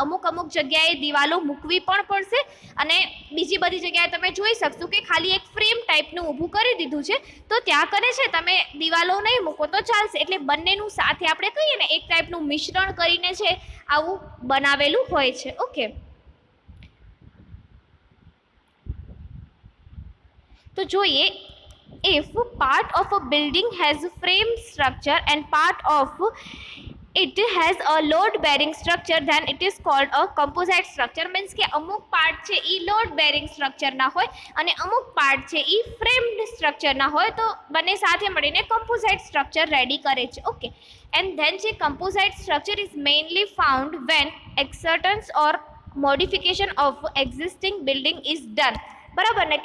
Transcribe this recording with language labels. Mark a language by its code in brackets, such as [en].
[gu] અમુક જગ્યાએ દિવાલો મૂકવી પણ પડશે અને બીજી બધી જગ્યાએ તમે જોઈ શકશો કે ખાલી એક ફ્રેમ ટાઈપનું ઊભું કરી દીધું છે, તો ત્યાં કરે છે તમે દિવાલો નહીં મૂકો તો ચાલશે. એટલે બંનેનું સાથે આપણે કહીએ ને એક ટાઈપનું મિશ્રણ કરીને છે આવું બનાવેલું હોય છે. ઓકે, તો જોઈએ, [en] if part of a building has a frame structure and part of it has a load bearing structure, then it is called a composite structure. [gu] means કે અમુક પાર્ટ છે ઈ લોડ બેરિંગ સ્ટ્રક્ચર ના હોય અને અમુક part છે ઈ framed structure ના હોય, તો બંને સાથે મળીને કમ્પોઝાઇટ સ્ટ્રક્ચર રેડી કરે છે. ઓકે, એન્ડ ધેન જે કમ્પોઝાઇટ structure is mainly found van એક્સર્ટન્સ or modification of existing building is done, બરાબર ને.